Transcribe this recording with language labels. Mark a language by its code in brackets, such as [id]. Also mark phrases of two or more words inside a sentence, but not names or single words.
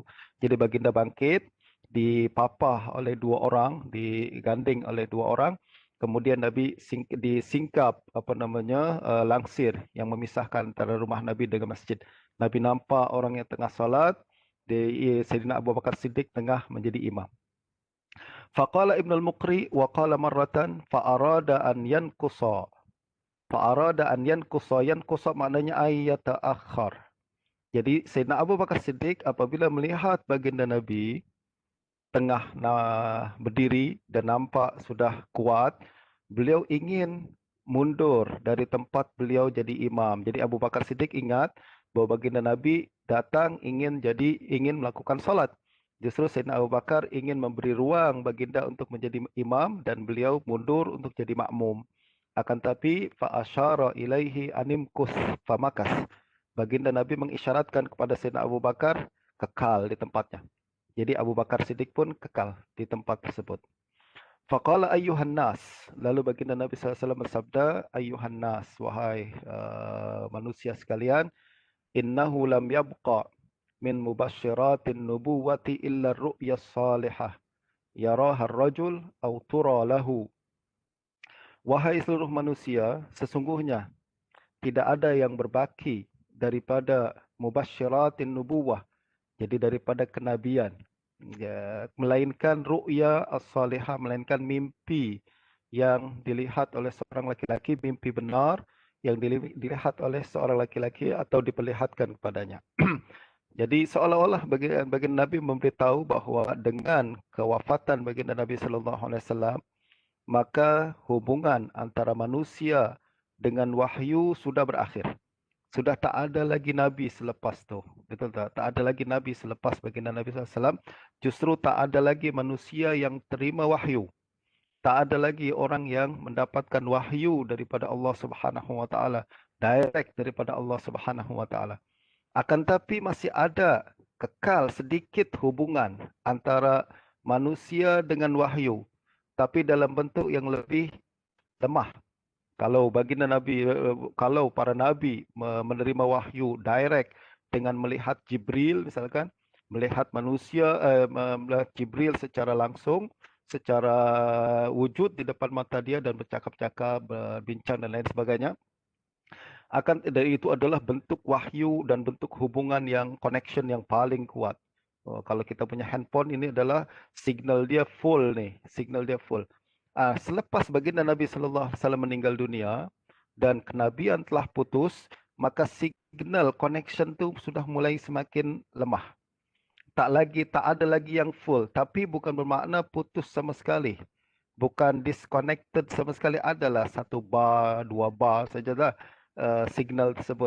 [ms] Jadi baginda bangkit, dipapah oleh dua orang, digandeng oleh dua orang. Kemudian Nabi disingkap langsir yang memisahkan antara rumah Nabi dengan masjid. Nabi nampak orang yang tengah salat, Sayyidina Abu Bakar Siddiq tengah menjadi imam. [ar] فقال ابن المقري وقال مرة فأراد أن ينقص. فأراد أن ينقص، ينقص maknanya آية أخرى. [ms] Jadi Sayyidina Abu Bakar Siddiq apabila melihat baginda Nabi tengah berdiri dan nampak sudah kuat, beliau ingin mundur dari tempat beliau jadi imam. Jadi Abu Bakar Siddiq ingat bahawa baginda Nabi datang ingin melakukan salat. Justru Sayyidina Abu Bakar ingin memberi ruang baginda untuk menjadi imam dan beliau mundur untuk jadi makmum. Akan tapi [ar] فأشار إليه أن امكث فمكث. [ms] Baginda Nabi mengisyaratkan kepada Sayyidina Abu Bakar kekal di tempatnya. Jadi Abu Bakar Siddiq pun kekal di tempat tersebut. [ar] فقال أيها الناس. [ms] Lalu baginda Nabi SAW bersabda, [ar] أيها الناس, [ms] wahai manusia sekalian, [ar] إنه لم يبق من مبشرات النبوة إلا الرؤيا الصالحة يراها الرجل أو ترى له. [ms] Wahai seluruh manusia, sesungguhnya tidak ada yang berbaki daripada [ar] مبشرات النبوة, [ms] jadi daripada kenabian, ya, melainkan [ar] الرؤيا الصالحة, [ms] melainkan mimpi yang dilihat oleh seorang laki-laki, mimpi benar yang dilihat oleh seorang laki-laki atau diperlihatkan kepadanya. Jadi seolah-olah baginda Nabi memberitahu bahawa dengan kewafatan baginda Nabi [ar] صلى الله عليه وسلم, [ms] maka hubungan antara manusia dengan wahyu sudah berakhir. Sudah tak ada lagi Nabi selepas tu. Betul tak? Tak ada lagi Nabi selepas baginda Nabi SAW. Justru tak ada lagi manusia yang terima wahyu. Tak ada lagi orang yang mendapatkan wahyu daripada Allah [ar] سبحانه وتعالى, [ms] direct daripada Allah [ar] سبحانه وتعالى. [ms] Akan tapi masih ada kekal sedikit hubungan antara manusia dengan wahyu, tapi dalam bentuk yang lebih lemah. Kalau baginda Nabi, kalau para Nabi menerima wahyu direct dengan melihat Jibril misalkan, melihat manusia, melihat Jibril secara langsung, secara wujud di depan mata dia dan bercakap-cakap, berbincang dan lain sebagainya, akan dari itu adalah bentuk wahyu dan bentuk hubungan yang connection yang paling kuat. Kalau kita punya handphone ini adalah signal dia full nih, signal dia full. Selepas baginda Nabi [ar] صلى الله عليه وسلم [ms] meninggal dunia dan kenabian telah putus, maka [en] signal connection [ms] tu sudah mulai semakin lemah. Tak ada lagi yang full, tapi bukan bermakna putus sama sekali. Bukan disconnected sama sekali, adalah 1 bar, 2 bar sajalah signal tersebut.